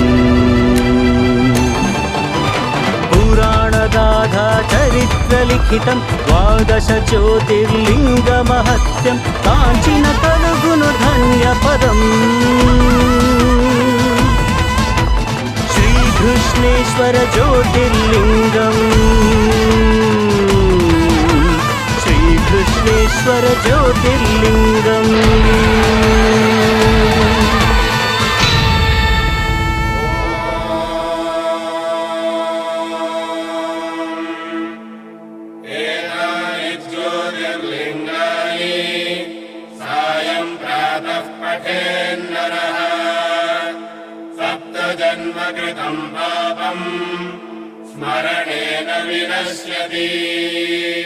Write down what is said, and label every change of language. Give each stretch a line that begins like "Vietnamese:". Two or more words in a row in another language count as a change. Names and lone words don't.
Telugu: పురాణగాథా చరిత్ర లిఖితం ద్వాదశ జ్యోతిర్లింగ మహత్యం కాంచిన కలుగును ధన్య పదం శ్రీకృష్ణేశ్వర జ్యోతిర్లింగం శ్రీకృష్ణేశ్వర జ్యోతిర్లింగం
Sanskrit: एतानि ज्योतिर्लिङ्गानि सायं प्रातः पठेन्नरः सप्तजन्मकृतं पापं स्मरणेन विनश्यति